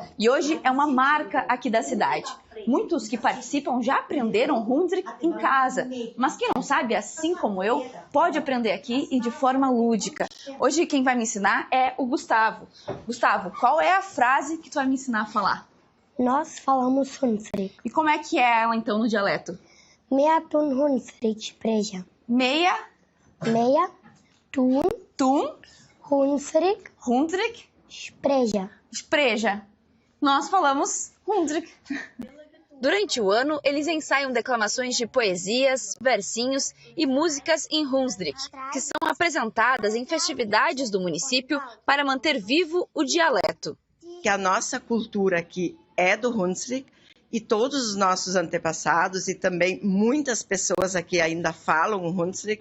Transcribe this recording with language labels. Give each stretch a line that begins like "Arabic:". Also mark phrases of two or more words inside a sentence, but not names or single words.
Portuguese: E hoje é uma marca aqui da cidade. Muitos que participam já aprenderam Hunsrück em casa. Mas quem não sabe, assim como eu, pode aprender aqui e de forma lúdica. Hoje quem vai me ensinar é o Gustavo. Gustavo, qual é a frase que tu vai me ensinar a falar? Nós falamos Hunsrück. E como é que é ela então no dialeto?
Hunsrik: Meia tun Hunsrück sprecha. Meia tun Hunsrück sprecha. Sprecha.
Portuguese: Nós falamos Hunsrück. Durante o ano, eles ensaiam declamações de poesias, versinhos e músicas em Hunsrück, que são apresentadas em festividades do município para manter vivo o dialeto. Que a nossa cultura aqui é do Hunsrück e todos os nossos antepassados e também muitas pessoas aqui ainda falam o Hunsrück.